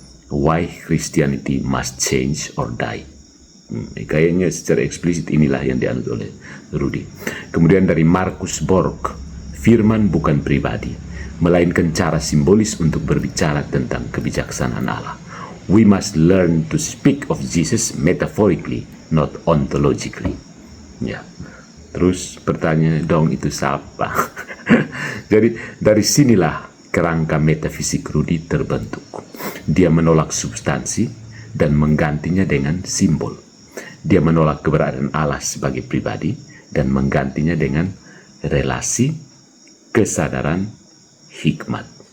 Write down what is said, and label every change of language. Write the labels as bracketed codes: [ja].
[en] Why Christianity must change or die. [id] Kayaknya secara eksplisit inilah yang dianut oleh Rudi. Kemudian dari Markus Borg, firman bukan pribadi, melainkan cara simbolis untuk berbicara tentang kebijaksanaan Allah. [en] We must learn to speak of Jesus metaphorically, not ontologically. [id] Ya. Terus pertanyaan dong, itu siapa? Jadi dari sinilah kerangka metafisik Rudi terbentuk. Dia menolak substansi dan menggantinya dengan simbol. Dia menolak keberadaan Allah sebagai pribadi dan menggantinya dengan relasi, kesadaran, hikmat.